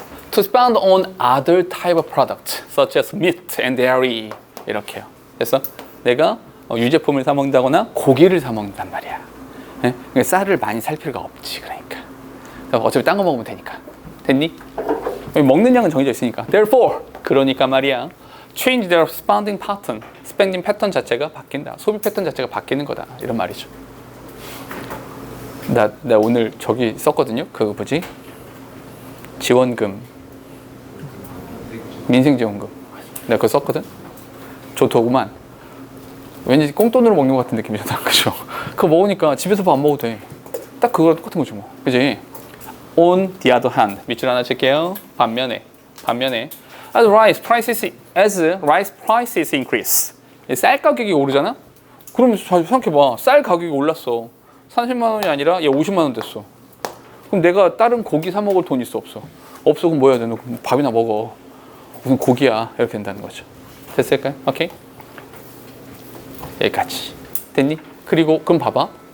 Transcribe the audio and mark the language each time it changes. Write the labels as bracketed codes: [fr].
[en] To spend on other type of product, such as meat and dairy. [ko] 이렇게요. 됐어? 내가 유제품을 사 먹는다거나 고기를 사 먹는단 말이야. 네? 그러니까 쌀을 많이 살 필요가 없지, 그러니까. 어차피 딴 거 먹으면 되니까. 됐니? 먹는 양은 정해져 있으니까. Therefore, 그러니까 말이야. [en] Change their spending pattern. [ko] spending 패턴 자체가 바뀐다. 소비 패턴 자체가 바뀌는 거다. 이런 말이죠. 나 오늘 저기 썼거든요. 그 뭐지? 지원금. 민생지원금. 내가 그거 썼거든. 좋더구만. 왠지 꽁돈으로 먹는 것 같은 느낌이잖아. 그죠? 그거 먹으니까 집에서 밥 안 먹어도 돼. 딱 그거랑 똑같은 거지 뭐. 그지? [en] On the other hand. [ko] 밑줄 하나 칠게요. 반면에. [en] As rice prices increase. [ko] 쌀 가격이 오르잖아? 그럼 잘 생각해봐. 쌀 가격이 올랐어. 30만 원이 아니라 얘 50만 원 됐어. 그럼 내가 다른 고기 사 먹을 돈 있어 없어? 없어. 그럼 뭐 해야 돼? 너 밥이나 먹어. 무슨 고기야. 이렇게 된다는 거죠. 됐을까요? 오케이? 여기까지. 됐니? 그리고 그럼 봐봐.